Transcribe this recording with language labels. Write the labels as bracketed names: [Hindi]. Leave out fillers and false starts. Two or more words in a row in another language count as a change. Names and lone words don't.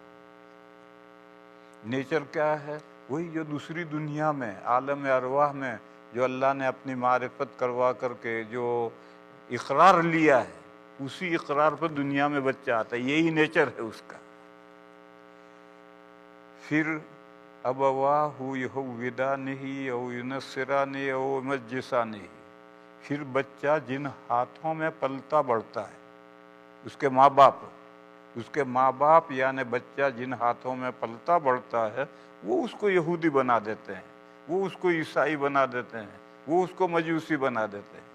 [Urdu] نیچر کیا ہے؟ وہی جو دوسری دنیا میں، عالم ارواح میں جو اللہ نے اپنی معرفت کروا کر کے جو اقرار لیا ہے، اسی اقرار پر دنیا میں بچہ آتا ہے، یہی نیچر ہے اس کا۔ [Arabic] پھر أبواه يهودانه أو ينصرانه أو يمجسانه. [Urdu] پھر بچہ جن ہاتھوں میں پلتا بڑھتا ہے، اس کے ماں باپ یعنی بچہ جن ہاتھوں میں پلتا بڑھتا ہے، وہ اس کو یہودی بنا دیتے ہیں، وہ اس کو عیسائی بنا دیتے ہیں، وہ اس کو مجوسی بنا دیتے ہیں.